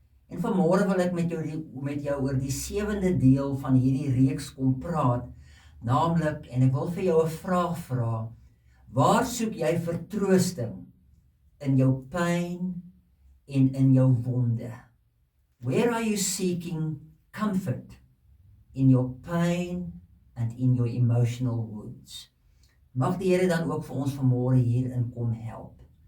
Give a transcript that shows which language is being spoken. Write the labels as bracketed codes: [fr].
[af] En vanmôre wil ek met jou oor die 7de deel van hierdie reeks kom praat, naamlik, en ek wil vir jou 'n vraag vra, waar soek jy vertroosting in jou pyn en in jou wonde? [en] Where are you seeking comfort in your pain and in your emotional wounds? [af] Mag die Here dan ook vir ons vanmôre hierin kom help.